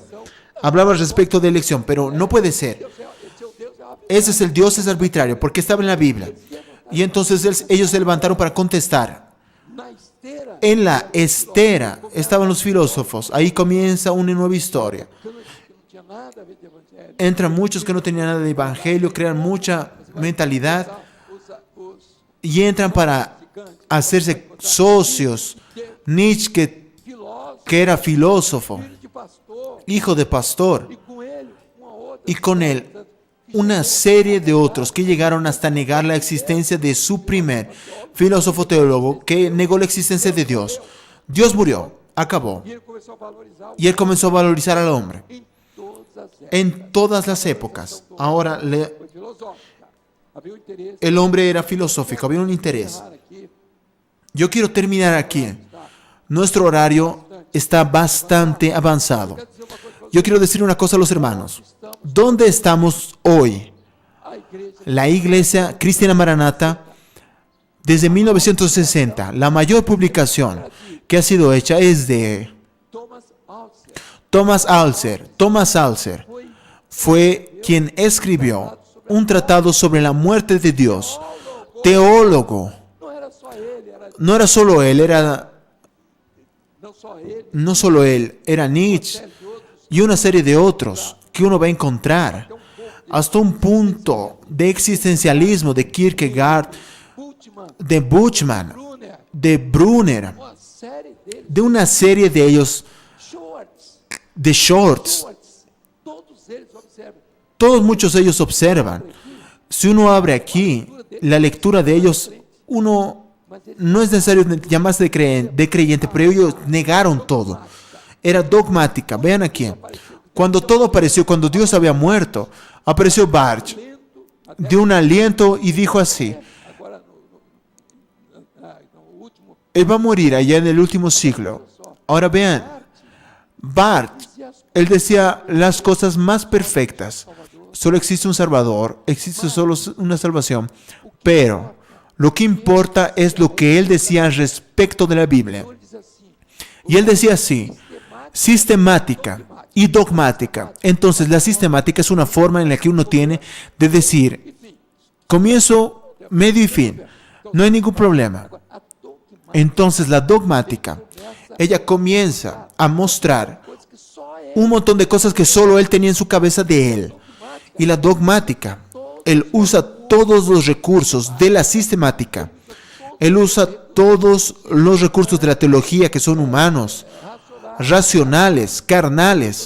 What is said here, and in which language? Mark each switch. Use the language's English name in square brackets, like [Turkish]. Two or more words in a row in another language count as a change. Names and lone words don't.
[Spanish] Hablaba al respecto de elección, pero no puede ser. Ese es el Dios es arbitrario, porque estaba en la Biblia. Y entonces ellos se levantaron para contestar. [Portuguese] na esteira, [Spanish] En la estera estaban los filósofos. Ahí comienza una nueva historia. [Portuguese] que não tinha nada a ver de evangelho, [Spanish] Entran muchos que no tenían nada de evangelio, crean mucha mentalidad [Portuguese] os [Spanish] y entran para hacerse socios. [Portuguese] Nietzsche, filósofos, que era filósofo, filho de pastor, [Spanish] hijo de pastor, [Portuguese] e com ele uma outra, [Spanish] y con él una serie de otros que llegaron hasta negar la existencia de su primer filósofo teólogo, que negó la existencia de Dios. Dios murió, acabó, [Portuguese] e ele começou a valorizar [Spanish] y él comenzó a valorizar al hombre [Portuguese] em todas as épocas. [Spanish] en todas las épocas. Ahora [Portuguese] Foi filosófica. Havia um interesse [Spanish] el hombre era filosófico, había un interés. [Portuguese] aqui, [Spanish] Yo quiero terminar aquí. Nuestro horario está bastante avanzado. Yo quiero decir una cosa a los hermanos. ¿Dónde estamos hoy? [Portuguese] a igreja [Spanish] La Iglesia Cristiana Maranata, desde 1960, la mayor publicación que ha sido hecha es de Thomas Alcer Thomas Alcer fue quien escribió un tratado sobre la muerte de Dios. Teólogo. [Portuguese] não era só ele, era [Spanish] No era solo él, [Portuguese] era não só ele, [Spanish] no solo él, [Portuguese] era Nietzsche série de outros, [Spanish] y una serie de otros que uno va a encontrar hasta un punto de existencialismo de Kierkegaard, [Portuguese] Bultmann, [Spanish] de Buchmann, [Portuguese] Brunner, [Spanish] de Brunner, [Portuguese] uma série deles, [Spanish] de una serie de ellos, [Portuguese] Schwartz, [Spanish] de Shorts. [Portuguese] todos eles observam. [Spanish] Todos muchos de ellos observan. Si uno abre aquí la lectura de ellos, uno no es necesario llamarse de creyente, pero ellos negaron todo. Era dogmática. Vean aquí. Cuando todo apareció, cuando Dios había muerto, apareció Barth, dio un aliento y dijo así: [Portuguese] Agora, no último, [Spanish] Él va a morir allá en el último siglo. Ahora vean, Barth, él decía las cosas más perfectas. Solo existe un Salvador, existe solo una salvación, pero lo que importa es lo que él decía al respecto de la Biblia. [Portuguese] ele diz assim, [Spanish] Y él decía así: sistemática y dogmática. Entonces, la sistemática es una forma en la que uno tiene de decir comienzo, medio y fin. No hay ningún problema. [Portuguese] a dogmática, [Spanish] Entonces, la dogmática, ella comienza a mostrar [Portuguese] coisas que só ele, [Spanish] un montón de cosas que solo él tenía en su cabeza de él. Y la dogmática, él usa todos los recursos de la sistemática. Él usa todos los recursos de la teología que son humanos, racionales, carnales.